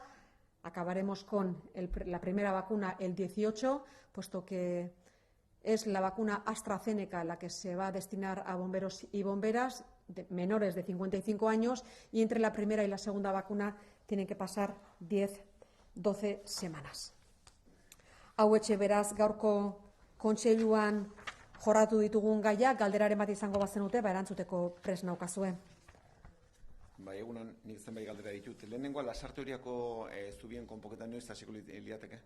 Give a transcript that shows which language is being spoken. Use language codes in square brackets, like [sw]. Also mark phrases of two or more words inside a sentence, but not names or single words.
[es] Acabaremos con la primera vacuna el 18, puesto que es la vacuna AstraZeneca la que se va a destinar a bomberos y bomberas menores de 55 años y entre la primera y la segunda vacuna tienen que pasar 10-12 semanas. [eu] Hauetxe beraz gaurko kontseiluan jorratu ditugun gaiak, galderaren bat izango bazenute, erantzuteko prest naukazue. Bai, egunon, nik zenbait galdera ditut. Lehenengoa, Lasarte Horiako zubien konpoketan noiz hasiko liateke?